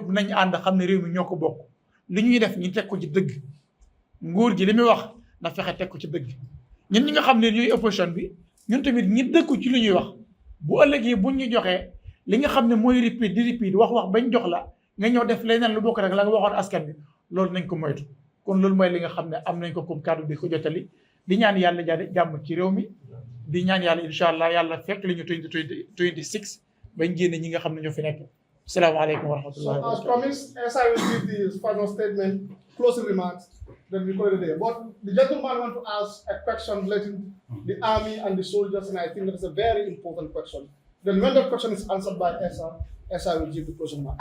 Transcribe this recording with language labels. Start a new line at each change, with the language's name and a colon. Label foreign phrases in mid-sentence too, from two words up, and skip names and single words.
Wolof: nañ ànd xam ne réew mi ñoo ko bokk li ñuy def ñu teg ko ci dëgg nguur gi li muy wax na fexe teg ko ci dëgg ñun ñi nga xam ne ñooy opposition bi ñun tamit ñi dëkku ci li ñuy wax bu ëllëgee buñ ñu joxee li nga xam ne mooy repeat wax bañ jox la nga ñëw def leneen lu bokk rek la nga waxoon askan bi loolu nañ ko moytu kon loolu mooy li nga xam ne am nañ ko comme kàddu di ko jotali di ñaan yàlla jàmm ci réew mi di ñaan yàlla
Arabic: incha allah
Wolof: yàlla fekk li ñu 2026 bañ génne ñi nga xam ne ñoo fi nekk.
Arabic: Assalamualaikum warahmatullahi wabarakatuh.
English: As promised, Essa will give the final statement, closing remarks, then we call it a day. But the gentleman want to ask a question relating the army and the soldiers, and I think that is a very important question. Then when the question is answered by Essa will give the closing remark.